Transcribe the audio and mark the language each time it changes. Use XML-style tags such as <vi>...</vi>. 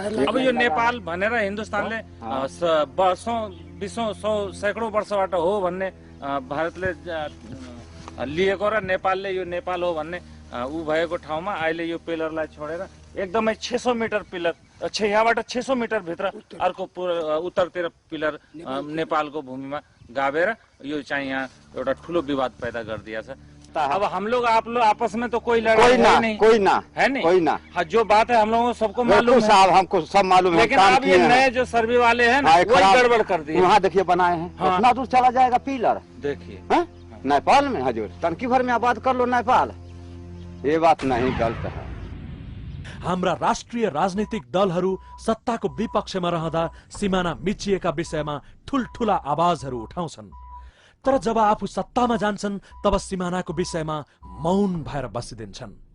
<ne>अब यो नेपाल भनेर हिन्दुस्तानले सैकडौँ वर्षबाट हो भन्ने भारतले लिएको र नेपालले यो नेपाल हो भन्ने ऊ भएको ठाउँमा अहिले यो पिलरलाई छोडेर एकदमै 600 मिटर पिलर, यहाँबाट 600 मिटर भित्र अर्को उत्तरतिर पिलर नेपालको भूमिमा गाभेर यो चाहिँ यहाँ एउटा ठुलो विवाद पैदा गरिदिया छ।</ne> <hi>अब हम लोग आप लोग आपस में तो कोई लड़ाई नहीं, कोई ना है नहीं, कोई ना। हाँ, जो बात है हम लोगों को सबको मालूम है साहब, हमको सब मालूम है। लेकिन अब ये नए जो सर्वे वाले हैं ना, वही गड़बड़ कर दिए। वहाँ देखिए बनाए हैं, इतना दूर चला जाएगा पिलर, देखिए नेपाल में हजूर टंकी भर में आबाद कर लो नेपाल, ये बात नहीं, गलत है।</hi> <ne>हाम्रा राष्ट्रिय राजनीतिक दलहरू सत्ताको विपक्षमा रहँदा सिमाना मिचिएका विषयमा ठुलठुला आवाजहरू उठाउँछन्, तर जब आफू सत्तामा जान्छन् तब सिमानाको विषयमा मौन भएर बसिदिन्छन्।</ne>